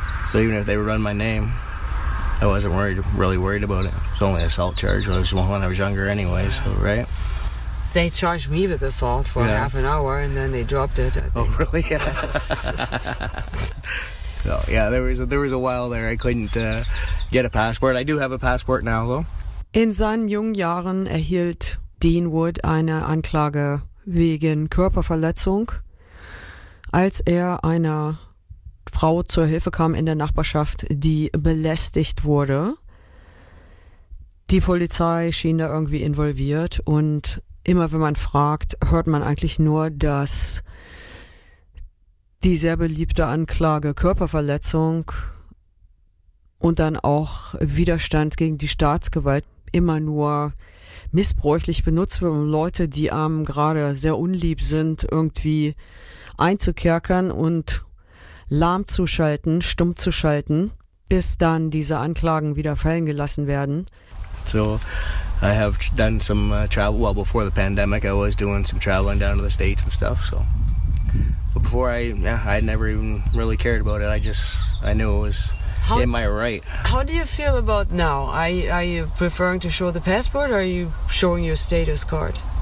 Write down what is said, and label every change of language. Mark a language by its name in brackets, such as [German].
[English] So even if they run my name, I wasn't really worried about it. It's only an assault charge. It was when I was younger anyway, so, right? They charged me with assault for half an hour, and then they dropped it. Oh, really? Yeah. So, yeah, there was a while there I couldn't get a passport. I do have a passport now, though. [German] In seinen jungen Jahren erhielt Dean Wood eine Anklage wegen Körperverletzung, als er einer Frau zur Hilfe kam in der Nachbarschaft, die belästigt wurde. Die Polizei schien da irgendwie involviert und immer wenn man fragt, hört man eigentlich nur, dass die sehr beliebte Anklage Körperverletzung und dann auch Widerstand gegen die Staatsgewalt immer nur missbräuchlich benutzt wird, um Leute, die einem gerade sehr unlieb sind, irgendwie einzukerkern und lahmzuschalten, stumm zu schalten, bis dann diese Anklagen wieder fallen gelassen werden. [English] So, I have done some travel, well, before the pandemic, I was doing some traveling down to the States and stuff, so. But before I never even really cared about it, I knew it was... How, am I right? How do you feel about now? Are you preferring to show the passport or are you showing your status card?